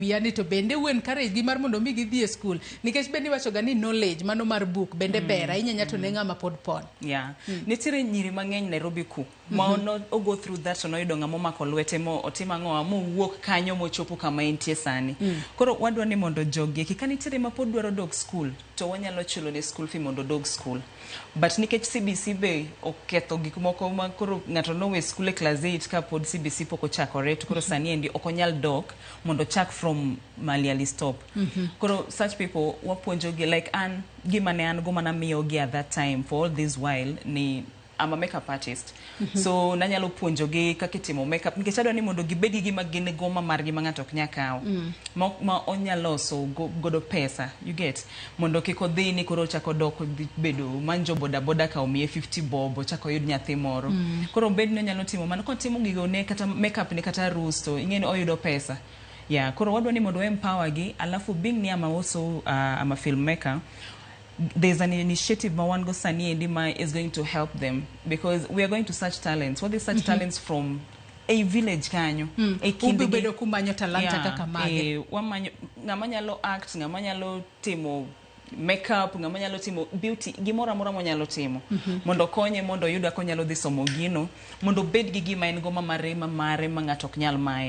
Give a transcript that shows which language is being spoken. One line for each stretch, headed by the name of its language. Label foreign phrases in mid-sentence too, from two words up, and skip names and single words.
Luo (Kenya and Tanzania): Yani to bende wen encourage gi mar mondo mi gidhi e school nikech bende wacho ga ni knowledge mano mar book bende bera inyanya to ne ng'ama pod pon. Nitiere nyiri mang'eny Nairobi ku ma o
English: go through that
Luo (Kenya and Tanzania): no yudo ng'ama mako lwete mo otima ng'owa mo wuok kanyo mo chopo kama entie sani. Koro wadwa ni mondo jogi ka nitiere ma pod dwaro dog school to wanyalo chulo ne
English: school fee
Luo (Kenya and Tanzania): mondo dog school. But nikech CBC be oketho gik moko ma koro ng'ato no we school e class 8 ka pod CBC pok ochakore to koro sani endi okonyal dog mondo chak from mali stop. Koro
English: such people
Luo (Kenya and Tanzania): wapuonjo gi like an gima ne an go mana miyo gi
English: at that time for all this while
Luo (Kenya and Tanzania): ni
English: I'm a makeup artist.
Luo (Kenya and Tanzania): So nanyalo puonjo gi kaka itimo makeup nikech adwa ni mondo gibedi gi magine goma margi ma ng'ato ok nyakaw ma onyalo so godo pesa
English: you get
Luo (Kenya and Tanzania): mondo kiko dhi ni koro chako dok bedo manjo boda ka omiye 50 bob chako yud nyathi moro. Koro bed no nyalo timo man ko timo gigo ne kata makeup ne kata rusto ingeni oyudo pesa. Koro wadwa ni mondo empower gi alafu being ni
English: I'm also I'm a filmmaker. There's an initiative
Luo (Kenya and Tanzania): Mawango Sani Endima
English: is going to help them because we are going to search talents. What is such talents from a village kanyo?
Luo (Kenya and Tanzania): Bedo kumanyo talanta kaka mage. Ngamanyalo act, ngamanyalo timo makeup, ngamanyalo timo beauty, gimora mora monyalo timo. Mondo konye mondo yuda konyalo dhi somo gino, mondo bed gi gima en goma mare ma ng'ato ok nyal mae.